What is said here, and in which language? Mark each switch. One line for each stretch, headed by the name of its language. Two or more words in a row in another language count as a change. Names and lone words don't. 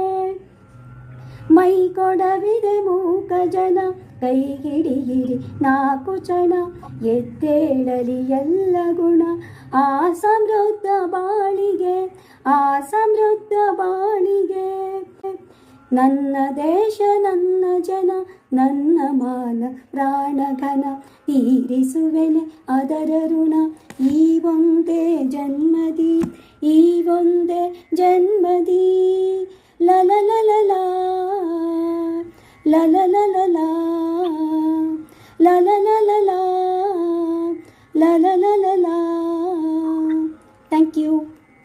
Kannada: ಮೈ ಕೊಡವಿದೆ ಮೂಕ ಜನ, ಕೈ ಹಿಡಿಯಿರಿ ನಾಲ್ಕು ಚಣ, ಎದ್ದೇಳಲಿ ಎಲ್ಲ ಗುಣ ಆ ಸಮೃದ್ಧ ಬಾಳಿಗೆ, ಆ ಸಮೃದ್ಧ ಬಾಳಿಗೆ. ನನ್ನ ದೇಶ ನನ್ನ ಜನ ನನ್ನ ಮಾನ ಪ್ರಾಣಘನ, ತೀರಿಸುವೆನೆ ಅದರ ಋಣ ಈ ಒಂದೇ ಜನ್ಮದಿ, ಈ ಒಂದೇ ಜನ್ಮದಿ. ಲ ಲ ಲ ಲ ಲ ಲ ಲ ಲ ಲ ಲ la la la la la la la la la la.
English: Thank you.